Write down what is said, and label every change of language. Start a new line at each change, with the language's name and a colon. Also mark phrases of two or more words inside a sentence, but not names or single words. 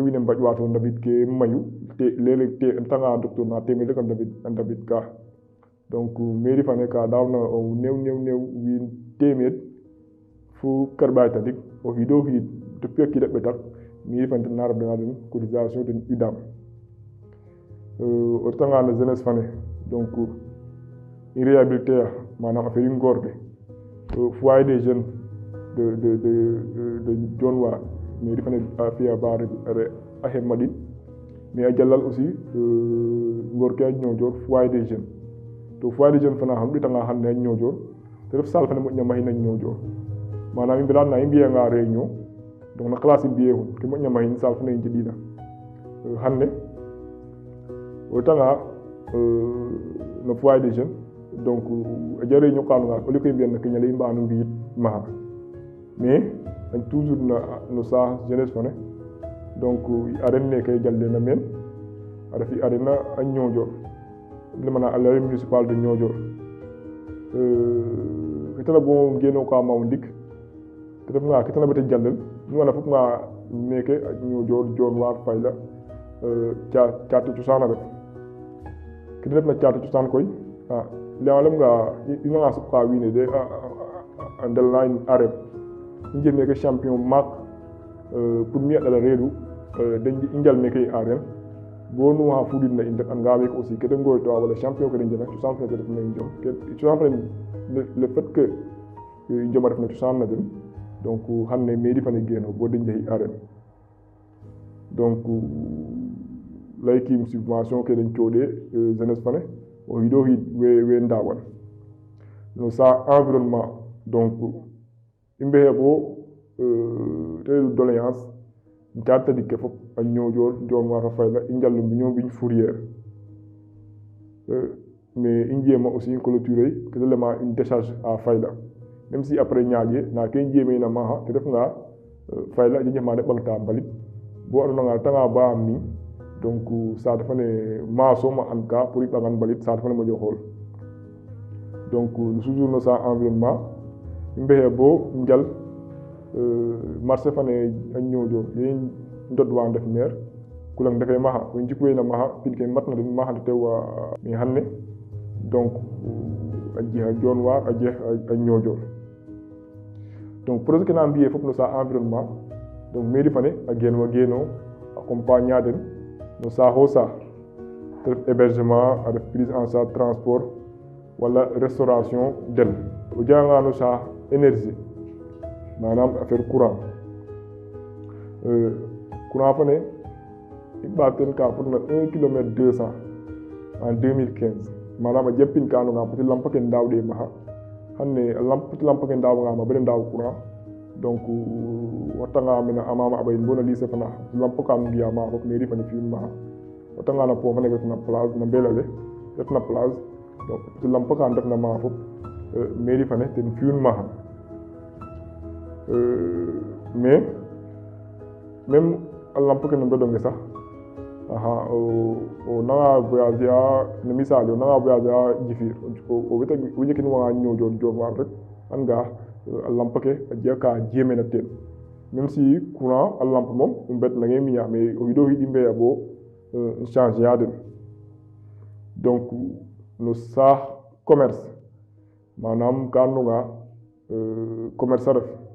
Serer: wiin we mbaƴ wato ndabid ke mayu te leg te tanga docteur na temer rek a ndabid ka donc mairie fane ka dawna o new wiin temer fu karɓay tadik o xido xiid depuis a kida ɓetak mairie fane ten na rabdana den cotisation den UDAM o retanga no jeunesse fane donc i réhabilité a manam affaire i ngoor ke
French: foyer des jeunes
Serer: de John War mairie fane a fiya ba a xemmaɗin mais a jalal aussi ngor ke a ñoƴor
French: foyer des jeunes
Serer: to
French: foyer des jeunes
Serer: fana xam ɗitanga xan ne a ñoƴor te ref salle fane moƴna maxin a ñoƴor manam i mbirana i mbiyanga
French: réunion donc
Serer: na classe i mbiye xun ke moƴna maxin salle fane i njeɗina xan ne o retanga no
French: foyer des jeunes donc
Serer: a jega réunion ka andoona yee
French: au lieu que
Serer: i mbiyan na keñale i mbagano mbi'it maxa mais dañ toujours no saax jeunesse fane
French: donc arène
Serer: neke jalena meen a refi arène a Niodior lemana a
French: l'arène municipale de Niodior
Serer: ke tana bo ngenoka ma o ndik te refanga ke tana bata jalel nu anda fop nga meke a Niodior Dionewar Fayla caate cosaan a ref ke refna caate cosaan koy leya lemanga i nanga suqa wiin we de a ndelna in arène i njeg meke champion maak pour mi a ɗala reedu i njal meke i arène bo nu xa fudidna in rek anga meke aussi ke de ngoytoa wala champion ke de njena cosaan fene te refna i njom cosaan fene
French: le fait que
Serer: i njom a refna cosaan na den donc xan ne mairie fane geeno bo de njexi arène donc laykiim subvention ke den cooɗe jeunesse fane o xiido xiid we ndaawan no sa
French: environnement donc
Serer: i mbexey bo te reɗu doléance caate tadik ke fop a Niodior Dionewar fo Fayla i njal no mbiño mbiñ fourrière mais i njema
French: aussi clôturer
Serer: ke ta lema
French: une décharge à Fayla même si après
Serer: ñaaƴe na ke i njemena maxa te refnga Fayla a jega ma de ɓangta mbalit bo andoona nga retanga ba am niñ donc saate fane ma soom a and ka pour i ɓangan mbalit saate fane moƴo xool
French: donc toujours
Serer: no sa environnement i mbexey bo njal marché fane a Niodior ye i ndodwa ndef maire kulang ndefe maxa we njikweena maxa pin ke matna den maxa nde tew mais xan ne donc a jeex a Dionewar a jeex a Niodior donc projet ke na mbiye fop no sa
French: environnement donc mairie
Serer: fane a geeno accompagner a den no saaxo saax te ref hébergement a ref
French: prise en charge transport
Serer: wala restauration den o jeganga no saax énergie manam
French: affaire courant
Serer: fane i ɓaat teen ka fodna 1
French: kilomètre 200 en 2015
Serer: manam a jepin ka andoona yee
French: peut être lampe
Serer: ke ndaawɗe maxa xan ne lampe ke ndaawanga ma bada ndaaw
French: courant donc
Serer: watanga mene a mama a ɓayin bo na lycée fana lampe kam mbiya maxa fop mairie fane fi'un maxa watanga na pont fane refna place na Mbelale refna
French: place donc peut être lampe
Serer: ka ndefna maxa fop mairie fane ten fi'un maxa
French: mais même
Serer: a lampe ke no mbedonge sax o nanga voyager a no misali o nanga voyager a Djifir o wejekin wanga Niodior Dionewar rek an ga a lampe ke a jega ka jemena teen
French: même si courant
Serer: a lampe moom o mbet nange miña mais o xiido xiid i mbeya bo changer a den donc no saax commerce manam ka andonga commerce a ref